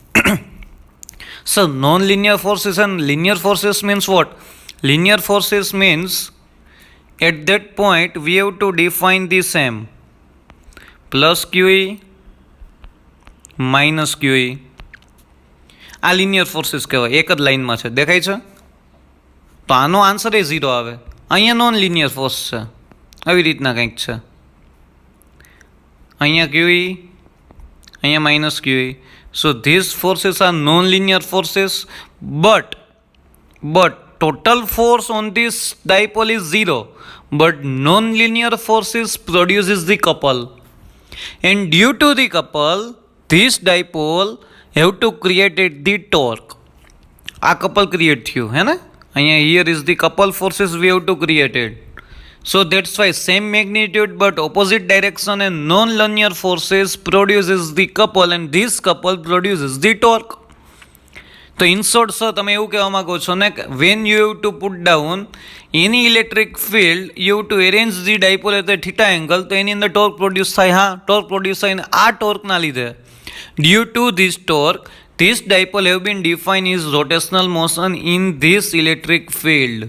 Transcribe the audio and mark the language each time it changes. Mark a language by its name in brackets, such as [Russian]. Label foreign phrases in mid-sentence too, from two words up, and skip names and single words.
[English] So non-linear forces and linear forces means what? Linear forces means at that point we have to define the same plus QE minus QE. [Gujarati] આ [English] linear forces [Gujarati] કહેવાય. એક જ લાઇનમાં છે, દેખાય છે? તો આનો આન્સર એ 0 આવે. અહીંયા [English] non linear force [Gujarati] છે, આવી રીતના કંઈક છે. અહીંયા QE, અહીંયા minus QE. [English] So these forces are non-linear forces, but total force on this dipole is 0. But non-linear forces produces the couple, and due to the couple, this dipole have to create the torque. [Gujarati] આ [English] couple create [Gujarati] થયું હે ને? [English] અહીંયા here is the couple forces we have to create it. So that's why same magnitude but opposite direction and non-linear forces produces the couple, and this couple produces the torque. તો in short [Gujarati] સર તમે એવું કહેવા માંગો છો ને કે [English] when you have to put down any electric field you have to arrange the dipole at theta angle, [Gujarati] તો એની અંદર ટોર્ક પ્રોડ્યુસ થાય. હા, [English] torque produce [Gujarati] થાય. આ ટોર્કના લીધે, [English] due to this torque this dipole have been define is rotational motion in this electric field.